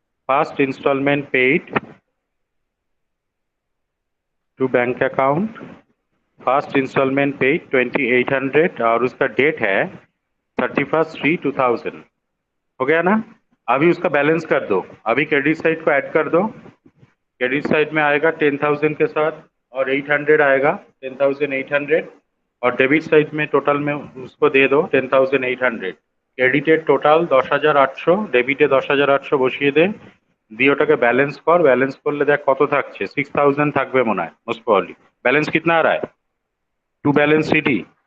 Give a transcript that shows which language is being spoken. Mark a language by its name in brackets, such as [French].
[Hindi] First instalment paid to bank account, first instalment paid 2800 और उसका date है 31/3/2000। हो गया ना? अभी उसका बैलेंस कर दो, अभी क्रेडिट साइड को ऐड कर दो। क्रेडिट साइड में आएगा 10,000 के साथ और 800 आएगा 10,800 और डेबिट साइड में टोटल में उसको दे दो 10,800। [Bangla] ক্রেডিটের টোটাল 10,800, ডেবিটে 10,800 বসিয়ে দে, দিয়ে ওটাকে ব্যালেন্স কর। ব্যালেন্স করলে দেখ কত থাকছে, 6,000 থাকবে মনে হয় মোস্ট প্রবাবলি। [Hindi] ব্যালেন্স कितना आ रहा है टू बैलेंस सीडी?